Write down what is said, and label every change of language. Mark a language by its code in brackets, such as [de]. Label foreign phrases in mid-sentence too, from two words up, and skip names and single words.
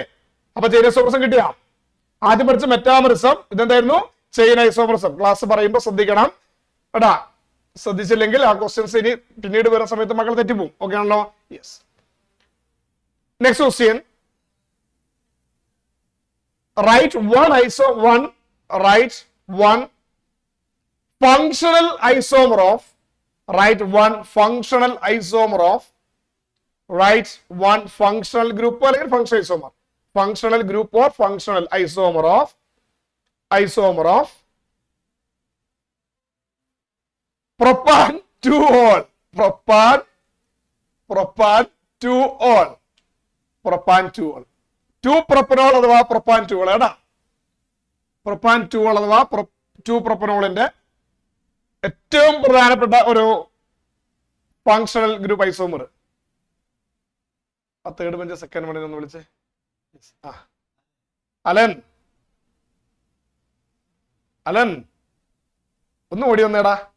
[ml] അപ്പൊ [en] chain isomerism [ml] കിട്ടിയ ആദ്യം പഠിച്ച മെറ്റാമറിസം, ഇതെന്തായിരുന്നു? [en] chain isomerism. [ml] ക്ലാസ് പറയുമ്പോൾ ശ്രദ്ധിക്കണം കേട്ടാ. ശ്രദ്ധിച്ചില്ലെങ്കിൽ ആ ക്വസ്റ്റ്യൻസ് ഇനി പിന്നീട് വരുന്ന സമയത്ത് മക്കൾ തെറ്റിപ്പോവും. ഓക്കെ ആണല്ലോ. യെസ്. [en] next question. റൈറ്റ് one functional isomer of write one functional isomer of write one functional group or functional isomer, functional group or functional isomer of propan 2-ol, propan 2-ol, propan 2-ol, 2-propanol അഥവാ propan 2-ol ഏടാ. [ml] പ്രൊപ്പാൻ 2-ol അഥവാ 2-propanolന്റെ ഏറ്റവും പ്രധാനപ്പെട്ട ഒരു [en] functional group isomer. [ml] ആ [en] third bench second bench [ml] ഒന്ന് വിളിച്ചേ. അലൻ അലൻ ഒന്ന് ഓടി വന്നേടാ.